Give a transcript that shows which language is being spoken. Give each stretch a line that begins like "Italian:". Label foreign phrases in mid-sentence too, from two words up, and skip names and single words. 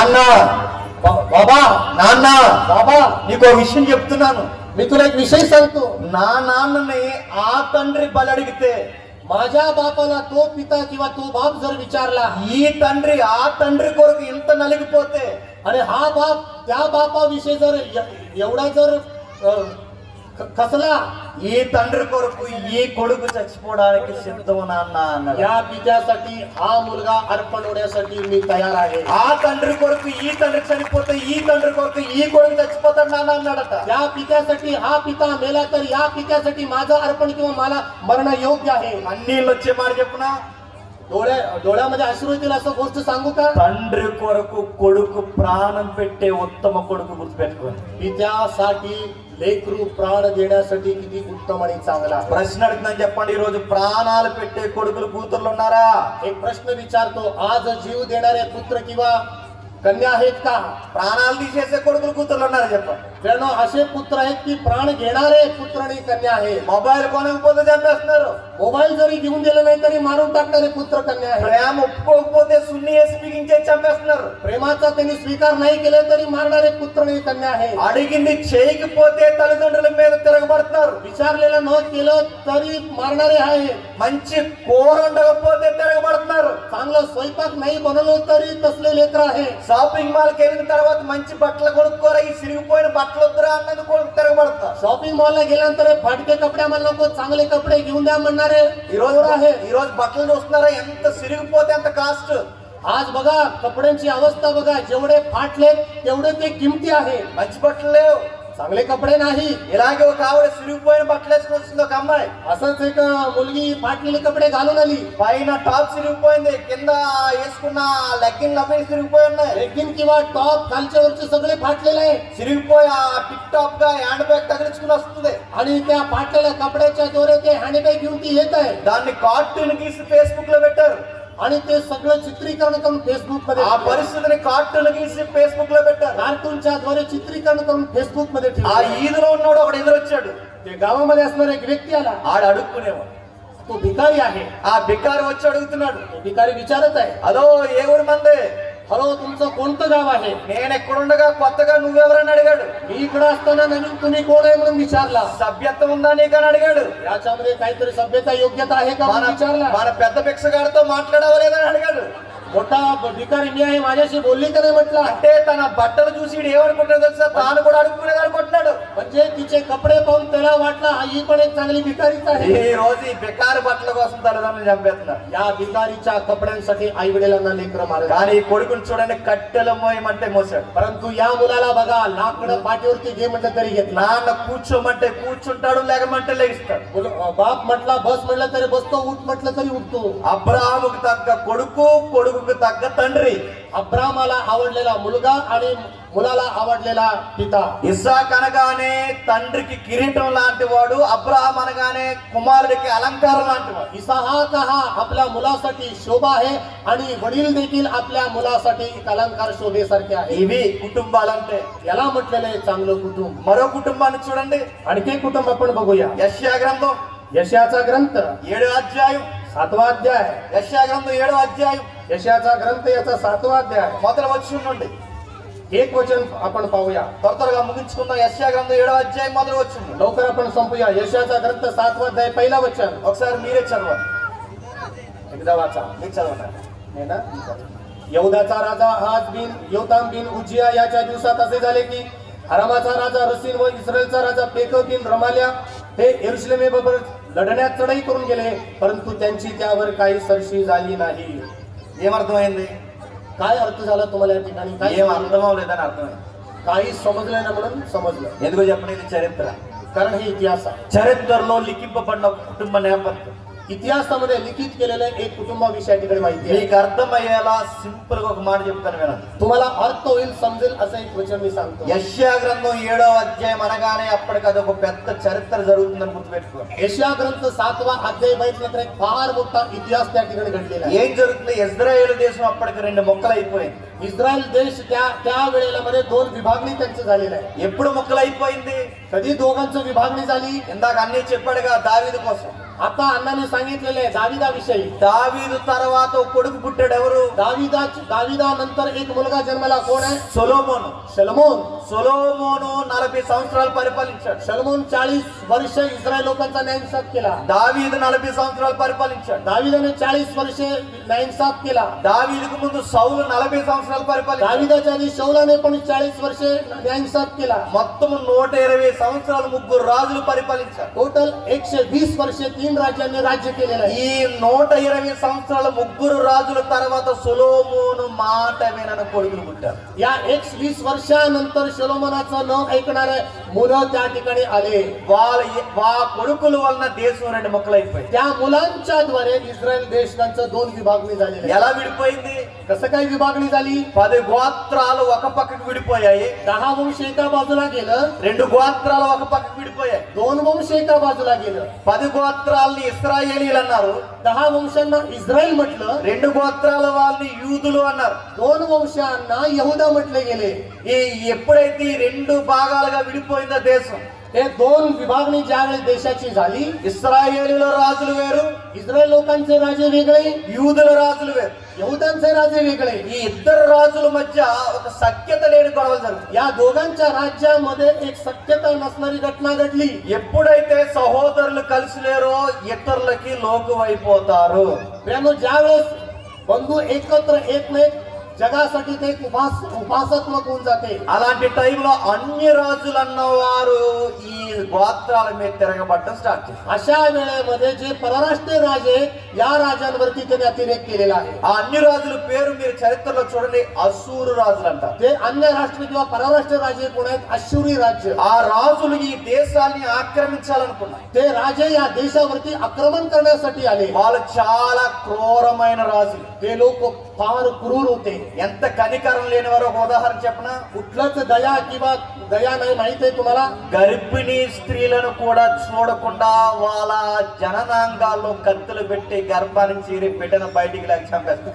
Telugu: నాన్న,
Marathi: बाबा
Telugu: నాన్న,
Marathi: बाबा
Telugu: నీకు ఓ విషయం చెప్తున్నాను.
Marathi: मी तुला एक विषय सांगतो.
Telugu: నా నాన్నని ఆ తండ్రి బలి అడిగితే,
Marathi: माझ्या बापाला तो पिता किंवा तो बाप जर विचारला
Telugu: ఈ తండ్రి ఆ తండ్రి కొరకు ఇంత నలిగిపోతే,
Marathi: आणि हा बाप त्या बापाविषयी जर एवढा जर खसला,
Telugu: ఈ తండ్రి కొరకు ఈ కొడుకు చచ్చిపోవడానికి సిద్ధం నాన్న అన్నాడు.
Marathi: या पित्यासाठी हा मुलगा अर्पण होण्यासाठी मी तयार आहे.
Telugu: ఆ తండ్రి కొరకు ఈ తండ్రి చనిపోతే, ఈ తండ్రి కొరకు ఈ కొడుకు చచ్చిపోతాడు నాన్న అన్నాడట.
Marathi: या पित्यासाठी हा पिता मेला तर या पित्यासाठी माझं अर्पण किंवा मला मरण योग्य आहे.
Telugu: అన్నీళ్ళు వచ్చే మాట చెప్పునా,
Marathi: डोळ्यामध्ये अश्रू येतील असं गोष्ट सांगू का?
Telugu: తండ్రి కొరకు కొడుకు ప్రాణం పెట్టే ఉత్తమ కొడుకు గుర్తుపెట్టుకోండి.
Marathi: पित्यासाठी लेकरू प्राण देण्यासाठी किती उत्तम आणि चांगला आहे.
Telugu: ప్రశ్న అడుగుతున్నాను, చెప్పండి, ఈ రోజు ప్రాణాలు పెట్టే కొడుకులు కూతుర్లు ఉన్నారా?
Marathi: एक प्रश्न विचारतो, आज जीव देणारे पुत्र किंवा कन्या आहेत का?
Telugu: ప్రాణాలు తీసేసే కొడుకులు కూతుర్లు ఉన్నారా చెప్పండి.
Marathi: जण असे पुत्र आहेत की प्राण घेणारे पुत्र आणि कन्या आहेत.
Telugu: మొబైల్ కొనకపోతే చంపేస్తున్నారు.
Marathi: मोबाईल जरी घेऊन दिला नाही तरी मारून टाकणारे पुत्र कन्या आहेत.
Telugu: ప్రేమ ఒప్పుకోకపోతే సున్ని వేసి బిగించే చంపేస్తున్నారు.
Marathi: प्रेमाचा त्यांनी स्वीकार नाही केले तरी मारणारे पुत्र आणि कन्या आहेत.
Telugu: అడిగింది చేయకపోతే తల్లిదండ్రుల మీద తిరగబడుతున్నారు.
Marathi: विचारलेलं न केलं तरी मारणारे आहेत.
Telugu: మంచి కూర ఉండకపోతే తిరగబడుతున్నారు.
Marathi: चांगलं स्वयंपाक नाही बनवलं तरी तसले लेकर आहेत.
English: shopping mallki
Telugu: వెళ్ళిన తర్వాత మంచి బట్టలు కొనుక్కోరా, ఈ సిరిగిపోయిన బట్టలు వద్దురా అన్నది కూడా తిరగబడతారు.
English: shopping mallla
Marathi: गेल्यानंतर फाटके कपडे आम्हाला नको, चांगले कपडे घेऊन द्या म्हणणारे
Telugu: ఈ రోజు బట్టలు చూస్తున్నారా, ఎంత సిరిగిపోతే అంత కాస్ట్.
Marathi: आज बघा कपड्यांची अवस्था बघा, जेवढे फाटले तेवढे ते किमती आहे.
Telugu: మంచి బట్టలు లేవు.
Marathi: चांगले कपडे नाही.
Telugu: ఇలాగే ఒక ఆవిడ సిరిగిపోయిన బట్టలు వేసుకొని వస్తుంది ఒక అమ్మాయి.
Marathi: असंच एक मुलगी फाटलेले कपडे घालून आली.
Telugu: పైన టాప్ సిరిగిపోయింది, కింద వేసుకున్న లెగ్గిన్ అవి సిరిగిపోయి ఉన్నాయి.
Marathi: लेगिन किंवा टॉप खालच्या वरचे सगळे फाटलेले आहे.
Telugu: సిరిగిపోయి ఆ
English: tip top
Telugu: గా
English: hand bag
Telugu: తగిలించుకుని వస్తుంది.
Marathi: आणि त्या फाटलेल्या कपड्याच्या दोरे ते हँडबॅग घेऊन ती येत आहे.
Telugu: దాన్ని కార్టూన్ గీసి ఫేస్బుక్ లో పెట్టారు.
Marathi: आणि ते सगळं चित्रीकरण करून फेसबुक मध्ये
Telugu: ఆ పరిస్థితిని కార్టూన్ గీసి ఫేస్బుక్ లో పెట్టారు.
Marathi: कार्टूनच्या द्वारे चित्रीकरण करून फेसबुक मध्ये
Telugu: ఆ
Marathi: ठेवलं.
Telugu: ఈదులో ఉన్నాడు ఒకడు ఎదురొచ్చాడు.
Marathi: ते गावामध्ये असणारा एक व्यक्ती आला.
Telugu: ఆడు అడుక్కునేవాడు.
Marathi: तो भिकारी आहे.
Telugu: ఆ బికారి వచ్చి అడుగుతున్నాడు,
Marathi: तो भिकारी विचारत आहे,
Telugu: హలో ఏ ఊరు మంది?
Marathi: हॅलो तुमचं कोणतं गाव आहे?
Telugu: నేను ఎక్కడుండగా కొత్తగా నువ్వెవరని అడిగాడు.
Marathi: मी इकडे असताना नवीन तुम्ही कोण आहे म्हणून विचारला.
Telugu: సభ్యత్వం ఉందా నీకని అడిగాడు.
Marathi: याच्यामध्ये काहीतरी सभ्यता योग्यता आहे का
Telugu: మన
Marathi: म्हणून विचारला.
Telugu: మన పెద్ద భిక్షగాడితో మాట్లాడవా లేదని అడిగాడు.
Marathi: मोठा भिकारी मी आहे माझ्याशी बोलली का नाही म्हटलं.
Telugu: అంటే తన బట్టలు చూసి ఈడు ఏమనుకుంటాడు తెలుసా, తాను కూడా అడుక్కునేది అనుకుంటున్నాడు.
Marathi: म्हणजे तिचे कपडे पाहून त्याला वाटलं ही पण एक चांगली भिकारीच आहे.
Telugu: ఈ రోజు ఈ బికారి బట్టల కోసం తల్లిదండ్రులు చంపేస్తున్నారు.
Marathi: या भिकारीच्या कपड्यांसाठी आई वडिलांना लेकरं मारत.
Telugu: కానీ ఈ కొడుకుని చూడండి, కట్టెల మోయమంటే మోసాడు.
Marathi: परंतु या मुलाला बघा लाकडं पाठीवरती घे म्हटलं तरी घेतला.
Telugu: నాన్న కూర్చోమంటే కూర్చుంటాడు, లేకమంటే లేస్తాడు.
Marathi: बाप म्हटला बस म्हटलं तरी बसतो, उठ म्हटलं तरी उठतो.
Telugu: అబ్రాహాముకు తగ్గ కొడుకు, కొడుకుకు తగ్గ తండ్రి.
Marathi: अब्रामाला आवडलेला मुलगा आणि मुलाला आवडलेला पिता.
Telugu: ఇస్సాక్ అనగానే తండ్రికి కిరీటం లాంటి వాడు, అబ్రహాం అనగానే కుమారుడికి అలంకారం లాంటి వాడు.
Marathi: इसाहाक हा आपल्या मुलासाठी शोभा आहे आणि वडील देखील आपल्या मुलासाठी एक अलंकार शोभेसारखे आहे.
Telugu: ఇవి కుటుంబాలంటే.
Marathi: याला म्हटलेलं आहे चांगलं कुटुंब.
Telugu: మరో కుటుంబాన్ని చూడండి,
Marathi: आणखी एक कुटुंब आपण बघूया.
Telugu: యెషయా గ్రంథం
Marathi: यशाचा ग्रंथ
Telugu: 7వ అధ్యాయం.
Marathi: 7वा अध्याय.
Telugu: యెషయా గ్రంథం 7వ అధ్యాయం
Marathi: यशाचा ग्रंथ याचा 7वा अध्याय.
Telugu: మొదటి వచనం నుండి
Marathi: एक वचन आपण पाहूया.
Telugu: త్వరగా ముగించుకుందాం. యెషయా గ్రంథం 7వ అధ్యాయం మొదటి వచనం.
Marathi: लवकर आपण संपूया. यशाचा ग्रंथ 7वा अध्याय पहिला वचन.
Telugu: ఒకసారి మీరే చదవండి.
Marathi: एकदा वाचा.
Telugu: మీరు चढवणार.
Marathi: हे ना. यहूदाचा राजा आहाज बिन योताम बिन उज्जिया याच्या दिवसात असे झाले की अरामाचा राजा रसीन व इस्रायलचा राजा पेकह बिन रमाल्या हे यरूशलेमेबरोबर लढण्यात चढाई करून गेले, परंतु त्यांची त्यावर काही सरशी झाली नाही.
Telugu: ఏమర్థమైంది?
Marathi: काय अर्थ झाला तुम्हाला या ठिकाणी? काय
Telugu: ఏం అర్థం అవ్వలేదని అర్థమైంది.
Marathi: काही समजलं ना म्हणून समजलं.
Telugu: ఎందుకో చెప్పండి, ఇది చరిత్ర.
Marathi: कारण हे इतिहास आहे.
Telugu: చరిత్రలో లిఖింపబడిన ఒక కుటుంబ నేపథ్యం.
Marathi: इतिहासामध्ये लिखित केलेलं एक कुटुंबाविषयी या ठिकाणी माहिती आहे.
Telugu: మీకు అర్థమయ్యేలా సింపుల్ గా ఒక మాట చెప్తాను వినండి.
Marathi: तुम्हाला अर्थ होईल समजेल असं एक वचन मी सांगतो.
Telugu: యెషయా గ్రంథం 7వ అధ్యాయం అనగానే అప్పటికి అదొక పెద్ద చరిత్ర జరుగుతుందని గుర్తుపెట్టుకోండి.
Marathi: यशया ग्रंथ 7वा अध्याय बघितलं तर एक फार मोठा इतिहास त्या ठिकाणी घडलेला आहे.
Telugu: ఏం జరుగుతుంది? ఇజ్రాయేల్ దేశం అప్పటికి 2 ముక్కలైపోయింది.
Marathi: इस्रायल देश त्या वेळेला मध्ये 2 विभागणी त्यांची झालेली आहे.
Telugu: ఎప్పుడు ముక్కలైపోయింది?
Marathi: कधी दोघांची विभागणी झाली?
Telugu: ఇందాక అన్నీ చెప్పాడుగా దావీదు కోసం.
Marathi: आता अण्णाने सांगितलेले आहे दाविदाविषयी.
Telugu: దావీదు తర్వాత ఒక కొడుకు పుట్టాడు. ఎవరు?
Marathi: दाविदा नंतर एक मुलगा जन्मला. कोण आहे?
Telugu: సొలొమోను.
Marathi: शलमोन.
Telugu: సొలొమోను 40 సంవత్సరాలు పరిపాలించాడు.
Marathi: शलमोन 40 वर्ष इस्रायल लोकांचा न्यायसाफ केला.
Telugu: దావీదు 40 సంవత్సరాలు పరిపాలించాడు.
Marathi: दाविदाने 40 वर्ष न्यायसाफ केला.
Telugu: దావీదుకు ముందు సౌలు 40 సంవత్సరాలు పరిపాలించాడు.
Marathi: दाविदाच्या आधी शौलाने पण 40 वर्ष न्यायसाफ केला.
Telugu: మొత్తం 120 సంవత్సరాలు ముగ్గురు రాజులు పరిపాలించారు.
Marathi: टोटल 120 वर्षे 3 राज्यांनी राज्य केलेलं आहे.
Telugu: ఈ 120 సంవత్సరాల ముగ్గురు రాజుల తర్వాత సొలొమోను మాట వినని కొడుకులు పుట్టారు.
Marathi: या 120 वर्षानंतर शलोमोनाचं न ऐकणारे मुलं त्या ठिकाणी आले.
Telugu: వా కొడుకుల వలన దేశం 2 ముక్కలైపోయింది.
Marathi: त्या मुलांच्या द्वारे इस्रायल देशांचं 2 विभागणी झालेली आहे.
Telugu: ఎలా విడిపోయింది?
Marathi: कसं काय विभागणी झाली?
Telugu: 10 గోత్రాలు ఒక పక్కకు విడిపోయాయి.
Marathi: 10 वंश एका बाजूला गेलं.
Telugu: 2 గోత్రాలు ఒక పక్కకు విడిపోయాయి.
Marathi: 2 वंश एका बाजूला गेलं.
Telugu: 10 గోత్రాలని ఇశ్రాయేలీలు అన్నారు.
Marathi: 10 वंशांना इस्रायल म्हटलं.
Telugu: 2 గోత్రాల వాళ్ళని యూదులు అన్నారు.
Marathi: 2 वंशांना यहुदा म्हटले गेले.
Telugu: ఎప్పుడైతే ఈ 2 భాగాలుగా విడిపోయిందో దేశం,
Marathi: हे 2 विभागणी ज्यावेळी देशाची झाली,
Telugu: ఇశ్రాయేలీల రాజులు వేరు,
Marathi: इस्रायल लोकांचे राजे वेगळे,
Telugu: యూదుల రాజులు వేరు.
Marathi: यहुदांचे राजे वेगळे.
Telugu: ఈ ఇద్దరు రాజుల మధ్య ఒక సఖ్యత లేని గొడవలు జరుగుతాయి.
Marathi: या दोघांच्या राज्यामध्ये एक सत्यता नसणारी घटना घडली.
Telugu: ఎప్పుడైతే సహోదరులు కలిసి లేరో ఇతరులకి లోకువైపోతారు.
Marathi: ज्यावेळेस बंधू एकत्र येत नाहीत, जगासाठी ते एक उपासत्मक होऊन जाते.
Telugu: అలాంటి టైంలో అన్ని రాజులు అన్నవారు ఈ గోత్రాల మీద తిరగబడటం స్టార్ట్ చేశారు.
Marathi: अशा वेळेमध्ये जे परराष्ट्रीय राजे या राजांवरती त्यांनी अतिरेक केलेला आहे.
Telugu: ఆ అన్ని రాజుల పేరు మీరు చరిత్రలో చూడండి, అసూరు రాజులు అంటారు.
Marathi: ते अन्य राष्ट्र किंवा परराष्ट्रीय राजे कोण आहेत? अश्शूरी राज्य.
Telugu: ఆ రాజులు ఈ దేశాన్ని ఆక్రమించాలనుకున్నారు.
Marathi: ते राजे या देशावरती आक्रमण करण्यासाठी आले.
Telugu: వాళ్ళు చాలా క్రూరమైన రాజులు.
Marathi: ते लोक फार क्रूर होते.
Telugu: ఎంత కనికరం లేని వారు ఒక ఉదాహరణ చెప్పనా?
Marathi: कुठलंच दया किंवा दया नाही माहित आहे तुम्हाला?
Telugu: గర్భిణీ స్త్రీలను కూడా చూడకుండా వాళ్ళ జననాంగాల్లో కత్తులు పెట్టి గర్భాన్ని చీరి బిడ్డను బయటికి లాగి చంపేస్తారు.